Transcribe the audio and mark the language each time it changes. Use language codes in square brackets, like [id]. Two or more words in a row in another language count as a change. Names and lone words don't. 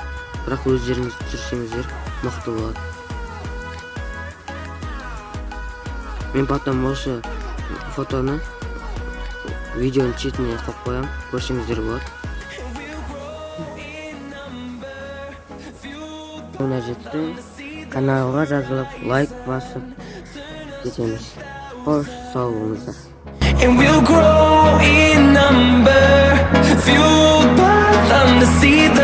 [kk] Бірақ өздеріңіз түсірсеңіздер мықты болады. Мен потом осы фотоны видеоның шетіне қойып қоям, көрсеңіздер болады. Мына жетті. Каналға жазылып, лайк басып кетеміз. Қош сау болыңыздар. [en] And we'll grow in number, fueled by them to see